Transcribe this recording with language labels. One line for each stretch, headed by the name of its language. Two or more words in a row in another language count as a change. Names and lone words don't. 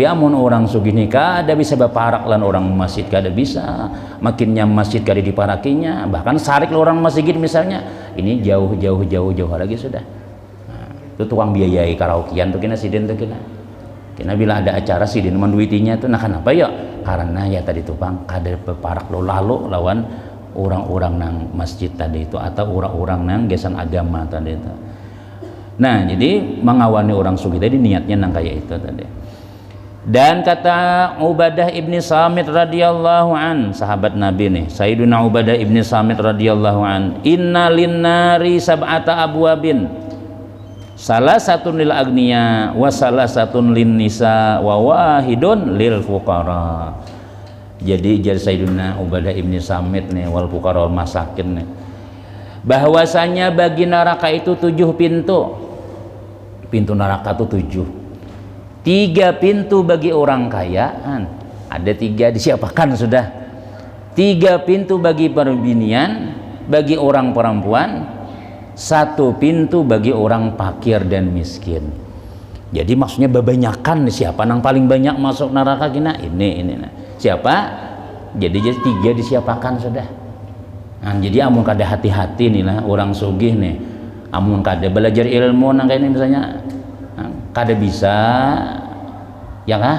Banjar: amun orang sugih nih kada bisa baparak lan orang masjid kada bisa makinnya masjid kada diparakinya bahkan sarik orang masjid misalnya ini jauh lagi sudah nah, itu tukang biayai karaokean tuh kena sidin tuh kena bila ada acara sidin menduitinya tuh nah kenapa ya karena ya tadi tuh bang kada baparak lo lalu lawan orang-orang nang masjid tadi itu atau orang-orang nang gesan agama tadi itu. Nah jadi mengawani orang sugih tadi niatnya nang kayak itu tadi. Dan kata Ubadah ibni Samit
Arabic: رضي الله عن
Banjar: sahabat Nabi nih Sayyiduna Ubadah ibni Samit
Arabic: رضي الله عن إن للنار سبعة أبواب
Banjar: salah satu
Arabic: للأغنياء و
Banjar: salah satu
Arabic: للنساء و واحد للفقراء.
Banjar: Jadi Sayyiduna Ubadah ibni Samit nih
Arabic: والفقراء والمساكين
Banjar: nih bahwasanya bagi neraka itu 7 pintu neraka itu 7 3 pintu bagi orang kaya ada 3 disiapakan sudah 3 pintu bagi perbinian bagi orang perempuan 1 pintu bagi orang fakir dan miskin. Jadi maksudnya bebanyakan siapa nang paling banyak masuk neraka kina ini nah. Siapa? Jadi 3 disiapakan sudah. Nah, jadi amun kada hati-hati nih lah orang sugih nih. Amun kada belajar ilmu nang kayak ini misalnya kada bisa ya kah?